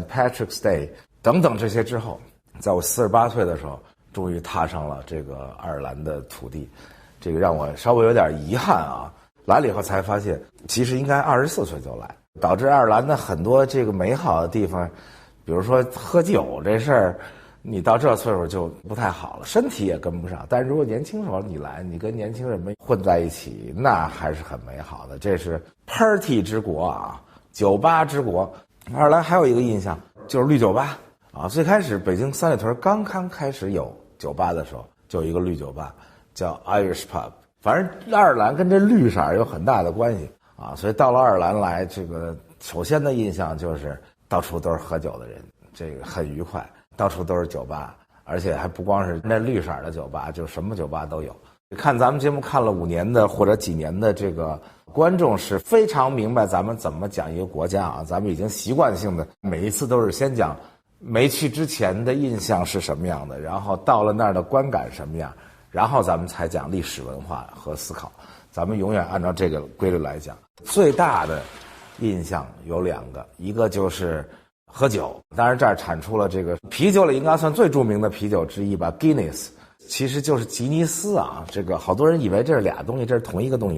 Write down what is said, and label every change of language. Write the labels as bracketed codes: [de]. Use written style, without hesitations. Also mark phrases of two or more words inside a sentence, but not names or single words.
[zh] Patrick's Day 等等这些之後，在我48歲的時候，終於踏上了這個愛爾蘭的土地，這個讓我稍微有點遺憾啊。來了以後才發現，其實應該24歲就來，導致愛爾蘭的很多這個美好的地方，比如說喝酒這事兒， 你到這歲數就不太好了，身體也跟不上。但是如果年輕時候你来，你跟年輕人們混在一起，那還是很美好的。这是 Party 之國啊，酒吧之国。爱尔兰还有一個印象就是綠酒吧啊。最開始北京三里屯剛剛開始有酒吧的時候，就有一個綠酒吧叫 [en] Irish Pub。 [zh] 反正愛爾蘭跟這綠色有很大的關係啊，所以到了愛爾蘭來，這個首先的印象就是到處都是喝酒的人，這個很愉快。到處都是酒吧，而且還不光是那綠色的酒吧，就什麼酒吧都有。看咱們節目看了5年的或者幾年的這個觀眾是非常明白咱們怎麼講一個國家啊。咱們已經習慣性的每一次都是先講沒去之前的印象是什麼樣的，然後到了那兒的觀感什麼樣，然後咱們才講歷史文化和思考。咱們永遠按照這個規律來講。最大的印象有2個，一個就是喝酒，當然這兒產出了這個啤酒裡應該算最著名的啤酒之一吧 ，Guinness， 其實就是吉尼斯啊。這個好多人以為這是倆東西，這是同一個東西。